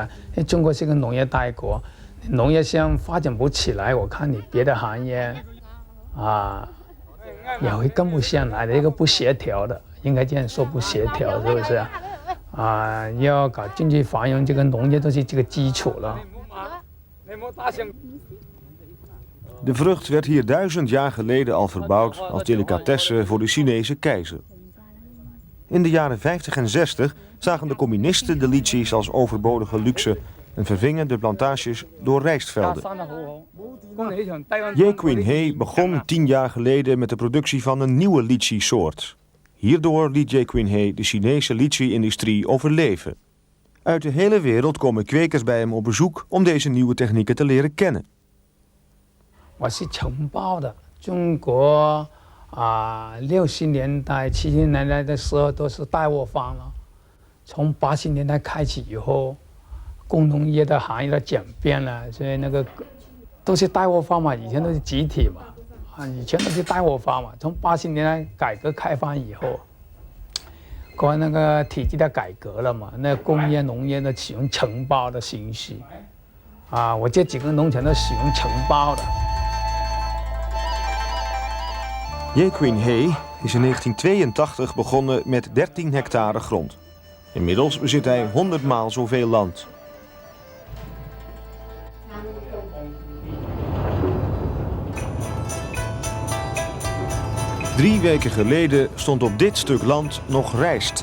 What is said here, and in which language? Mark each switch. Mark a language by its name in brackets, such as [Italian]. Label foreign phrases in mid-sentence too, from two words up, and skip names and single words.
[Chinese] 因为中国是个农业大国，农业现在发展不起来，我看你别的行业也会跟不上来的，一个不协调的。应该这样说，不协调，是不是？要搞经济繁荣，这个农业都是这个基础了。 [Dutch] De vrucht werd hier 1000 jaar geleden al verbouwd als delicatesse voor de Chinese keizer. In de jaren 50 en 60 zagen de communisten de lychees als overbodige luxe en vervingen de plantages door rijstvelden. Ye Queen He begon 10 jaar geleden met de productie van een nieuwe lychee-soort. Hierdoor liet Ye Queen He de Chinese lychee-industrie overleven. Uit de hele wereld komen kwekers bij hem op bezoek om deze nieuwe technieken te leren kennen. [Chinese] 我是承包的，中国60年代、70年代的时候都是带货方了。从80年代开始以后，工农业的行业的简便了，所以那个都是带货方嘛，以前都是集体嘛，以前都是带货方嘛。从80年代改革开放以后，关那个体制的改革了嘛，那工业、农业都使用承包的形式，我这几个农场都使用承包的。 [Dutch] Ye Queen He is in 1982 begonnen met 13 hectare grond. Inmiddels bezit hij 100 maal zoveel land. Drie weken geleden stond op dit stuk land nog rijst.